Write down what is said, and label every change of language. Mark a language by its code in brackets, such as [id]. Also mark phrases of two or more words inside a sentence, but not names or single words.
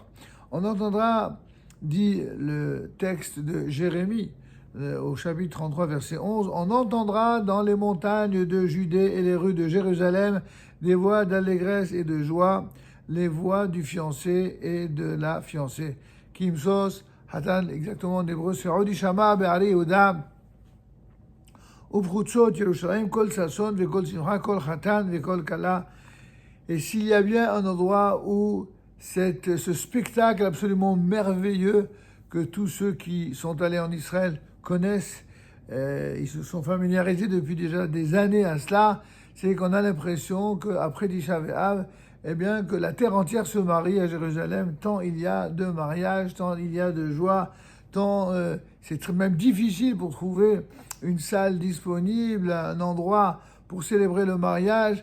[fr] On entendra, dit le texte de Jérémie, au chapitre 33, verset 11, on entendra dans les montagnes de Judée et les rues de Jérusalem des voix d'allégresse et de joie, les voix du fiancé et de la fiancée. [he] כמשוש חתן, [fr] exactement en hébreu, c'est [he] עוד ישמע בערי יהודה ובחוצות ירושלים קול ששון וקול שמחה קול חתן וקול כלה. [fr] Et s'il y a bien un endroit où ce spectacle absolument merveilleux que tous ceux qui sont allés en Israël connaissent. Ils se sont familiarisés depuis déjà des années à cela. C'est qu'on a l'impression qu'après Tisha B'Av, eh bien, que la terre entière se marie à Jérusalem, tant il y a de mariages, tant il y a de joie, tant c'est même difficile pour trouver une salle disponible, un endroit pour célébrer le mariage.